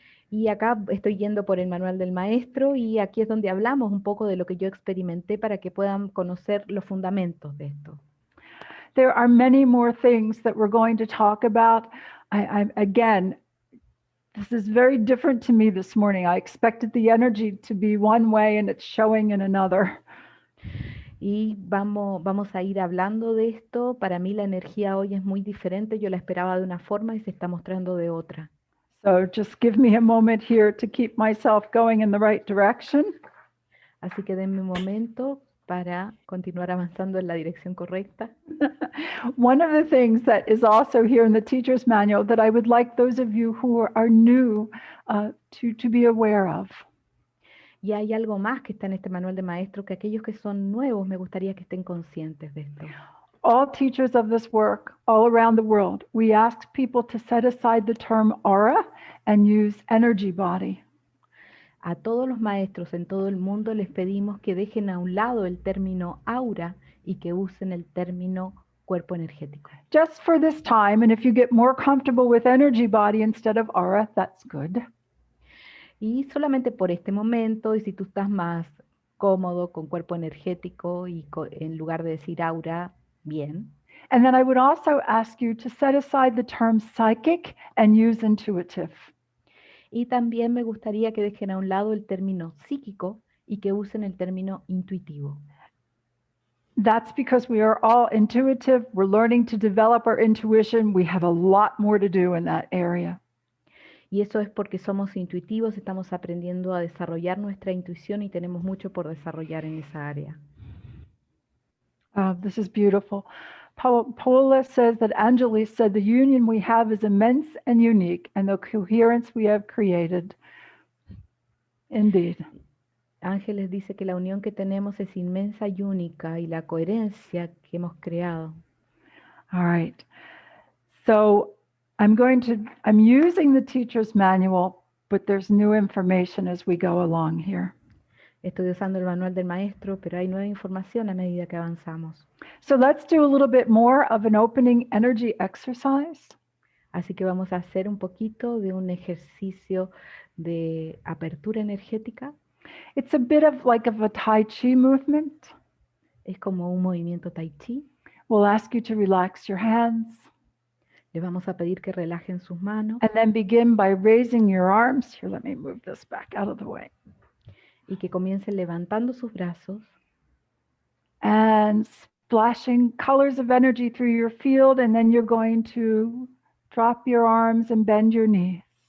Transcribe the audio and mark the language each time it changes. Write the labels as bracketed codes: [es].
[es] Y acá estoy yendo por el manual del maestro y aquí es donde hablamos un poco de lo que yo experimenté para que puedan conocer los fundamentos de esto. [en] There are many more things that we're going to talk about. Again, this is very different to me this morning. I expected the energy to be one way and it's showing in another. [es] Y vamos a ir hablando de esto. Para mí la energía hoy es muy diferente. Yo la esperaba de una forma y se está mostrando de otra. [en] So just give me a moment here to keep myself going in the right direction. [es] Así que denme un momento para continuar avanzando en la dirección correcta. [en] One of the things that is also here in the teacher's manual that I would like those of you who are new to be aware of. [es] Y hay algo más que está en este manual de maestro que aquellos que son nuevos me gustaría que estén conscientes de esto. [en] All teachers of this work all around the world, we ask people to set aside the term aura and use energy body. [es] A todos los maestros en todo el mundo les pedimos que dejen a un lado el término aura y que usen el término cuerpo energético. [en] Just for this time, and if you get more comfortable with energy body instead of aura, that's good. [es] Y solamente por este momento, y si tú estás más cómodo con cuerpo energético y en lugar de decir aura, bien. [en] And then I would also ask you to set aside the term psychic and use intuitive. [es] Y también me gustaría que dejen a un lado el término psíquico y que usen el término intuitivo. [en] That's because we are all intuitive. We're learning to develop our intuition. We have a lot more to do in that area. [es] Y eso es porque somos intuitivos, estamos aprendiendo a desarrollar nuestra intuición y tenemos mucho por desarrollar en esa área. [en] This is beautiful. Paola says that Anjali said the union we have is immense and unique, and the coherence we have created. Indeed. [es] Ángeles dice que la unión que tenemos es inmensa y única y la coherencia que hemos creado. [en] All right. So I'm using the teacher's manual, but there's new information as we go along here. [es] Estoy usando el manual del maestro, pero hay nueva información a medida que avanzamos. [en] So let's do a little bit more of an opening energy exercise. [es] Así que vamos a hacer un poquito de un ejercicio de apertura energética. [en] It's a bit of a Tai Chi movement. [es] Es como un movimiento Tai Chi. [en] We'll ask you to relax your hands. [es] Les vamos a pedir que relajen sus manos. [en] And then begin by raising your arms. Here, let me move this back out of the way. [es] Y que comiencen levantando sus brazos. [en] And splashing colors of energy through your field. And then you're going to drop your arms and bend your knees.